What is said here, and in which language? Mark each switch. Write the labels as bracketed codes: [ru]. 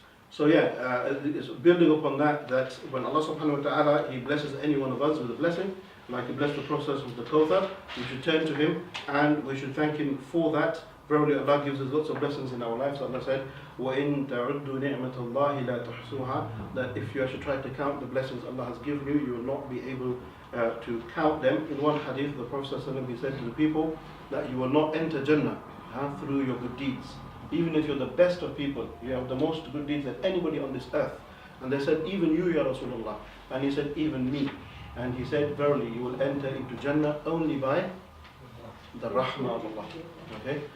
[en] So it's building upon that when Allah subhanahu wa ta'ala, He blesses any one of us with a blessing, like He blessed the process with the Kawthar, we should turn to Him and we should thank Him for that. Verily Allah gives us lots of blessings in our lives. [ar] Allah said, وَإِن تَعُدُّوا نِعْمَةَ اللَّهِ لَا تُحْصُوهَا. [en] That if you actually try to count the blessings Allah has given you, you will not be able to count them. In one hadith, the Prophet ﷺ, he said to the people that you will not enter Jannah through your good deeds. Even if you're the best of people, you have the most good deeds than anybody on this earth. And they said, even you, Ya Rasulullah. And he said, even me. And he said, verily, you will enter into Jannah only by the rahmah of Allah. Okay?